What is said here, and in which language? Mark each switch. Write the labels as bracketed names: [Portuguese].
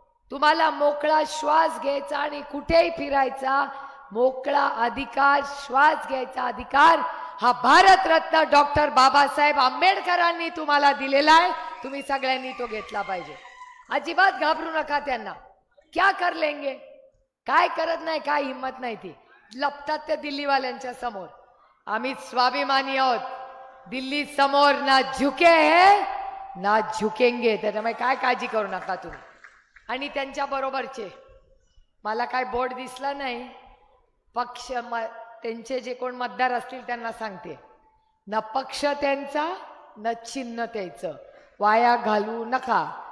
[Marathi] तुम्हाला मोकळा श्वास घ्यायचा आणि कुठेही फिरायचा मोकळा अधिकार, श्वास घ्यायचा अधिकार हा भारतरत्न डॉक्टर बाबासाहेब आंबेडकरांनी तुम्हाला दिलेला आहे. तुम्ही सगळ्यांनी तो घेतला पाहिजे. अजिबात घाबरू नका त्यांना. [Hindi] क्या कर लेंगे, [Marathi] काय करत नाही, काय हिम्मत नाही. ती लपतात त्या दिल्लीवाल्यांच्या समोर. आम्ही स्वाभिमानी आहोत. [Hindi] दिल्ली [Marathi] समोर [Hindi] ना झुके है ना झुकेंगे. [Marathi] त्याच्यामुळे काय काळजी करू नका तुम्ही. आणि त्यांच्या बरोबरचे मला काय बोर्ड दिसला नाही. पक्ष त्यांचे जे कोण मतदार असतील त्यांना सांगते, न पक्ष त्यांचा न चिन्ह त्याचं वाया घालू नका.